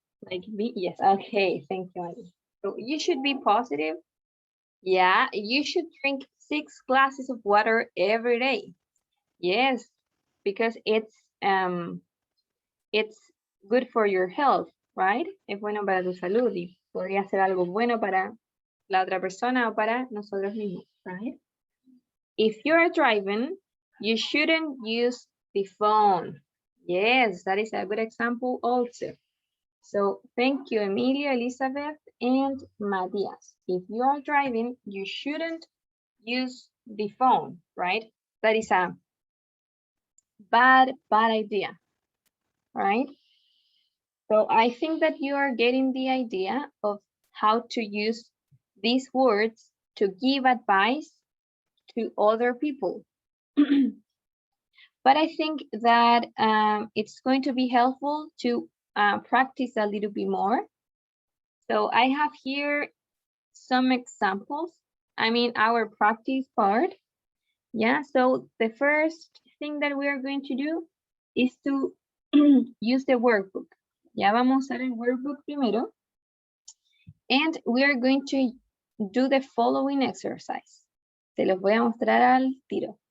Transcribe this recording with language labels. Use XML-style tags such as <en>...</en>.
<en>Like be, yes, okay, thank you, Matias. So you should be positive. Yeah, you should drink 6 glasses of water every day. Yes, because it's good for your health, right?</en> <es>Es bueno para tu salud y podría ser algo bueno para la otra persona o para nosotros mismos, right?</es> <en>If you're driving, you shouldn't use the phone. Yes, that is a good example also. So thank you, Emilio, Elizabeth, and Matias. If you are driving, you shouldn't use the phone, right? That is a bad idea, right? So I think that you are getting the idea of how to use these words to give advice to other people. But I think that it's going to be helpful to practice a little bit more. So I have here some examples. I mean, our practice part. Yeah, so the first thing that we are going to do is to use the workbook.</en> <es>Ya vamos a usar el workbook primero.</es> <en>And we are going to do the following exercise.</en> <es>Se los voy a mostrar al tiro.</es>